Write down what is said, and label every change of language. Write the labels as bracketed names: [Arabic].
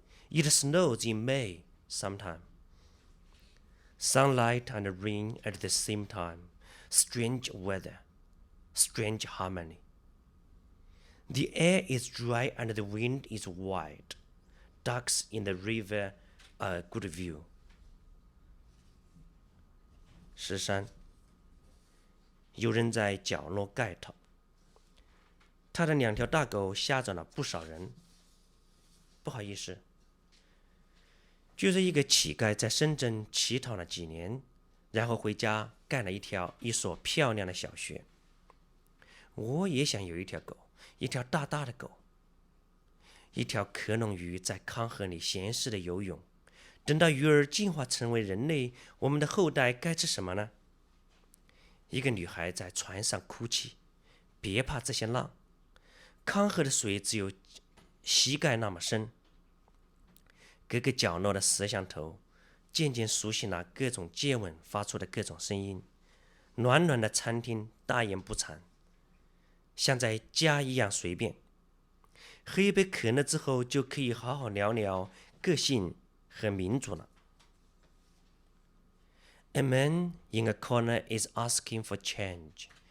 [English] It snows in May sometime. Sunlight and rain at the same time. Strange weather, strange harmony. The air is dry and the wind is wild. Ducks in the river are a good view. 13. [Chinese] 有人在角落盖头，他的2条大狗吓着了不少人。不好意思，据说一个乞丐在深圳乞讨了几年，然后回家盖了一所漂亮的小学。我也想有一条狗，一条大大的狗，一条壳龙鱼在康河里闲适的游泳。等到鱼儿进化成为人类，我们的后代该吃什么呢？一个女孩在船上哭泣，别怕这些浪，康河的水只有膝盖那么深。各个角落的摄像头渐渐熟悉了各种接吻发出的各种声音，暖暖的餐厅大言不惭，像在家一样随便。喝一杯可乐之后，就可以好好聊聊个性和民主了。 [English] A man in a corner is asking for change.